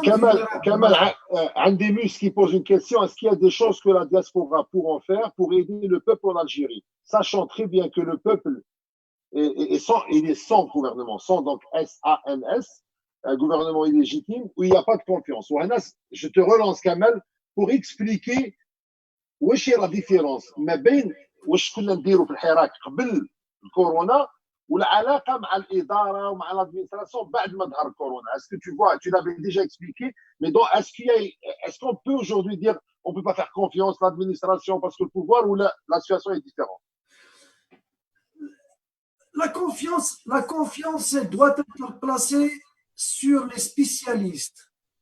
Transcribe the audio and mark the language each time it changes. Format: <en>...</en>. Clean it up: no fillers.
<fr>Kamal, Andemus qui pose une question, est-ce qu'il y a des choses que la diaspora pourra faire pour aider le peuple en Algérie, sachant très bien que le peuple il est sans gouvernement, sans donc S-A-N-S, un gouvernement illégitime où il n'y a pas de confiance. Je te relance Kamal pour expliquer où est la différence</fr> <ar>ما بين واش كنا نديروا في الحراك قبل الكورونا والعلاقه مع الاداره ومع</ar> <fr>l'administration</fr> <ar>بعد ما ظهر الكورونا.</ar> <fr>Est-ce que tu vois, tu l'avais déjà expliqué, mais donc est-ce qu'on peut aujourd'hui dire on peut pas faire confiance à l'administration parce que le pouvoir ou la situation est différente? La confiance doit être placée sur les spécialistes.</fr>